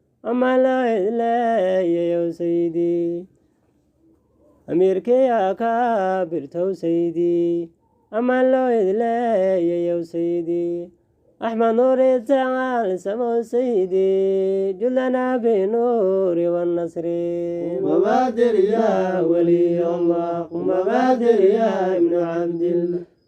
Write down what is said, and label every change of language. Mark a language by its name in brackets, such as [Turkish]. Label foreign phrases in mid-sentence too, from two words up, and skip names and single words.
[Somali] amaan loo idleeyayow sayidii, Amiirkii akaabirtow sayidii, amaan loo idleeyayow sayidii, Axmed Nuuri taal samow sayidii, jildanaa binuuri wannasri. [Arabic] قم بادر يا ولي الله، قم بادر يا ابن عبد الله،